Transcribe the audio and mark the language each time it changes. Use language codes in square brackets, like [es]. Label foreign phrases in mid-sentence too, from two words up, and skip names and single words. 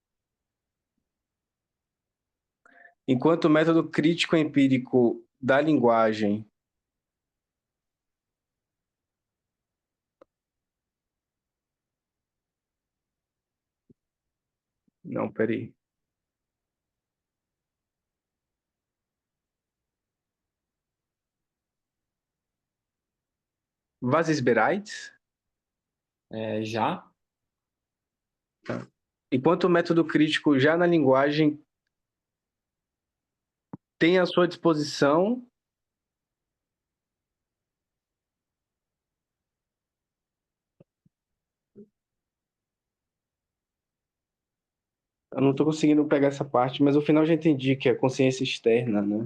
[pt] Enquanto o método crítico empírico da linguagem não, peraí. [de] Was ist bereit? [pt] Já. Enquanto o método crítico já na linguagem tem à sua disposição eu não estou conseguindo pegar essa parte, mas no final já entendi que é a consciência externa, né?